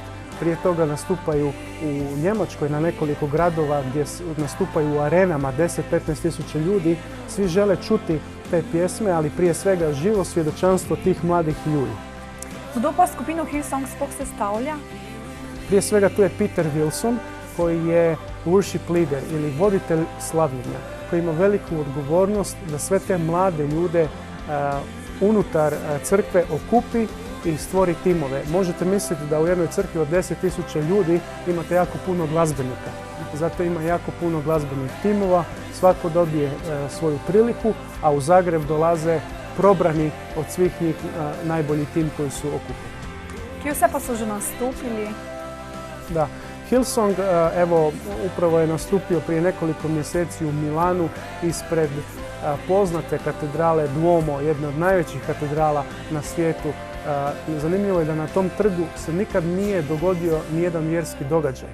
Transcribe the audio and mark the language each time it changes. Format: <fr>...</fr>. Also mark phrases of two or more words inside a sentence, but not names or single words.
<hr>Prije toga nastupaju u Njemačkoj na nekoliko gradova gdje nastupaju u arenama 10-15 tisuća ljudi. Svi žele čuti te pjesme, ali prije svega živo svjedočanstvo tih mladih ljudi.</hr> <sl>Kdo pa skupinu Hillsong sploh sestavlja?</sl> <hr>Prije svega tu je Peter Wilson koji je</hr> <en>worship leader</en> <hr>ili voditelj slavljenja, koji ima veliku odgovornost da sve te mlade ljude unutar crkve okupi i stvori timove. Možete misliti da u jednoj crkvi od 10.000 ljudi imate jako puno glazbenika. Zato ima jako puno glazbenih timova, svako dobije svoju priliku, a u Zagreb dolaze probrani od svih njih najbolji tim koji su okupili.</hr> <sl>Kje vse pa so že nastupili?</sl> <hr>Da. Hillsong, evo, upravo je nastupio prije nekoliko mjeseci u Milanu ispred poznate katedrale Duomo, jedne od najvećih katedrala na svijetu. Zanimljivo je da na tom trgu se nikad nije dogodio nijedan vjerski događaj.</hr>